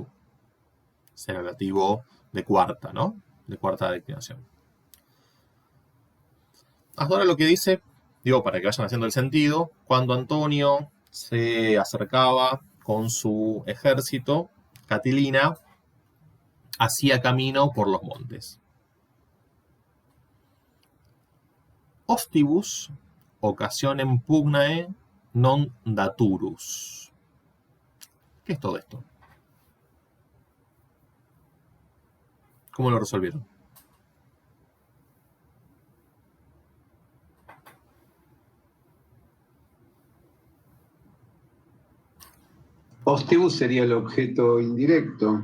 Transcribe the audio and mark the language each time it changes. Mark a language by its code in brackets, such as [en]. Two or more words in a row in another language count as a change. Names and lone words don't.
[es] Es el ablativo de cuarta, ¿no? De cuarta declinación. Hasta ahora lo que dice, Digo, para que vayan haciendo el sentido, cuando Antonio se acercaba con su ejército, Catilina hacía camino por los montes. [la] Ostibus occasionem pugnae non daturus. [es] ¿Qué es todo esto? ¿Cómo lo resolvieron? Ostibus sería el objeto indirecto.